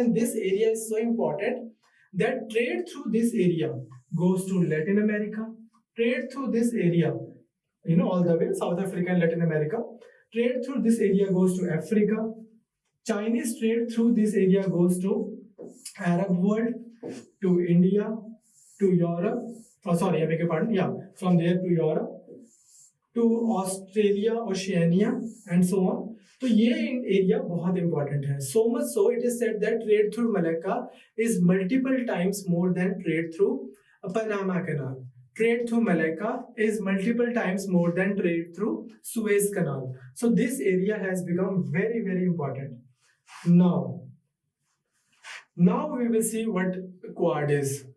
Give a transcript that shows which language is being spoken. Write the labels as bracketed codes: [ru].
[en] and this area is so important that trade through this area goes to Latin America, trade through this area, all the way South Africa and Latin America, trade through this area goes to Africa. Chinese trade through this area goes to Arab world, to India, to Europe, oh sorry, I beg your pardon, yeah, from there to Europe to Australia, Oceania and so on. [hi] तो ये area बहुत important है. [en] So much so it is said that trade through Malacca is multiple times more than trade through Panama Canal. Trade through Malacca is multiple times more than trade through Suez Canal. So this area has become very, very important. Now we will see what Quad is.